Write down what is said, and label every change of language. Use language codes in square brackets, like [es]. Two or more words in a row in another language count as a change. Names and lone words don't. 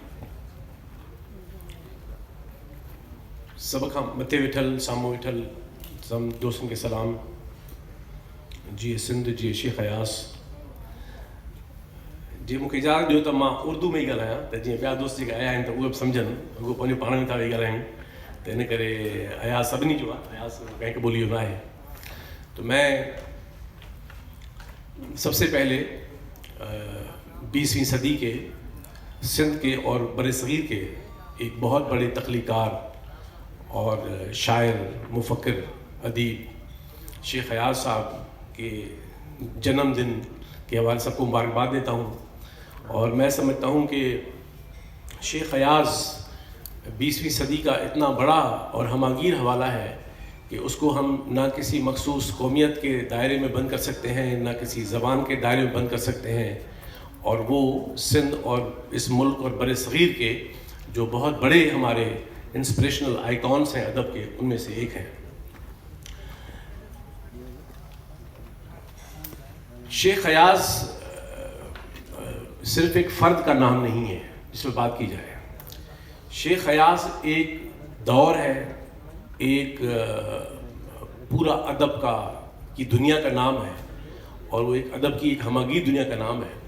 [sd] सभ खां मथे वेठल, साम्हूं वेठल सभु दोस्तनि खे सलाम। जीअं सिंध जी शेख अयाज़ जी मूंखे इजाज़त ॾियो त मां उर्दू में ई ॻाल्हायां, त जीअं ॿिया दोस्त जेके आया आहिनि त उहे बि सम्झनि, उहो पंहिंजो पाण में था वेही ॻाल्हाइनि, त इन करे अयाज़ सभिनी जो आहे, अयाज़ कंहिं ॿोली जो न आहे। [ur] تو میں سب سے پہلے 20ویں صدی کے سندھ کے اور بڑے صغیر کے ایک بہت بڑے تخلیق کار اور شاعر, مفکر، ادیب شیخ ایاز صاحب کے جنم دن کے حوالے سب کو مبارکباد دیتا ہوں. اور میں سمجھتا ہوں کہ شیخ ایاز 20ویں صدی کا اتنا بڑا اور ہمہ گیر حوالہ ہے کہ اس کو ہم نہ کسی مخصوص قومیت کے دائرے میں بند کر سکتے ہیں، نہ کسی زبان کے دائرے میں بند کر سکتے ہیں. اور وہ سندھ اور اس ملک اور بڑے صغیر کے جو بہت بڑے ہمارے [en] inspirational icons [ur] ہیں ادب کے، ان میں سے ایک ہیں. شیخ ایاز صرف ایک فرد کا نام نہیں ہے جس میں بات کی جائے. شیخ ایاز ایک دور ہے, ایک پورا ادب کی دنیا کا نام ہے, اور وہ ایک ادب کی ایک ہمگیر دنیا کا نام ہے.